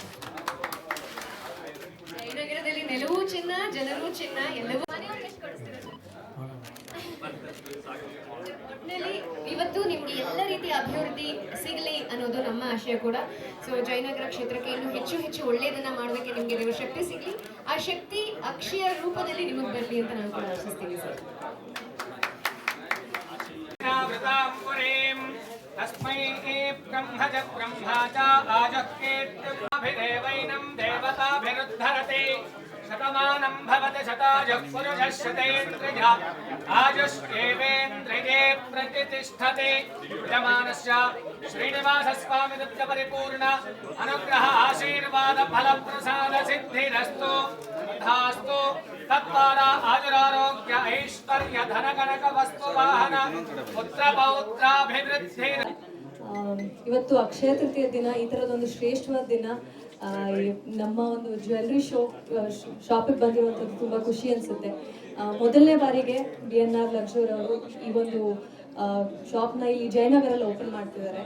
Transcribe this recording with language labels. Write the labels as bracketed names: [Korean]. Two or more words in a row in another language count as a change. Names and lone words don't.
[Kannada] ಜಯನಗರದಲ್ಲಿ ನೆಲವೂ ಚಿನ್ನ, ಜನರೂ ಚಿನ್ನ, ಎಲ್ಲವೂ ಒಟ್ಟಿನಲ್ಲಿ ಇವತ್ತು ನಿಮ್ಗೆ ಎಲ್ಲ ರೀತಿಯ ಅಭಿವೃದ್ಧಿ ಸಿಗಲಿ ಅನ್ನೋದು ನಮ್ಮ ಆಶಯ ಕೂಡ. ಸೊ ಜಯನಗರ ಕ್ಷೇತ್ರಕ್ಕೆ ಇನ್ನೂ ಹೆಚ್ಚು ಒಳ್ಳೆಯದನ್ನ ಮಾಡೋದಕ್ಕೆ ನಿಮ್ಗೆ ದೇವರ ಶಕ್ತಿ ಸಿಗಲಿ. ಆ ಶಕ್ತಿ ಅಕ್ಷಯ ರೂಪದಲ್ಲಿ ನಿಮಗೆ ಬರಲಿ ಅಂತ ನಾನು ಕೂಡ ಆಶಿಸ್ತೀನಿ ಸರ್. [Sanskrit] तस्मै ब्रह्मज ब्रह्माच आजक्केत्युभिदेवैनं देवताभिरुद्धरते शतमानं भवति शतायुः पुरुषः शतेन्द्रिय आजुष्येवेन्द्रिये प्रतिष्ठते. यजमानस्य श्रीनिवासस्वामिदत्त परिपूर्ण अनुग्रह आशीर्वाद फलप्रसाद सिद्धिरस्तु तथास्तु. तद्वारा आजुरारोग्य ऐश्वर्य धनगणक वस्तु वाहन पुत्र पौत्राभिवृद्धि. [Kannada] ಇವತ್ತು ಅಕ್ಷಯ ತೃತೀಯ ದಿನ, ಈ ಥರದೊಂದು ಶ್ರೇಷ್ಠವಾದ ದಿನ. ನಮ್ಮ ಒಂದು [English] jewellery shop [Kannada] ಬಂದಿರುವಂಥದ್ದು ತುಂಬ ಖುಷಿ ಅನಿಸುತ್ತೆ. ಮೊದಲನೇ ಬಾರಿಗೆ BNR ಲಕ್ಸುರಿ ಅವರು ಈ ಒಂದು ಶಾಪ್ನ ಇಲ್ಲಿ ಜಯನಗರಲ್ಲಿ ಓಪನ್ ಮಾಡ್ತಿದ್ದಾರೆ.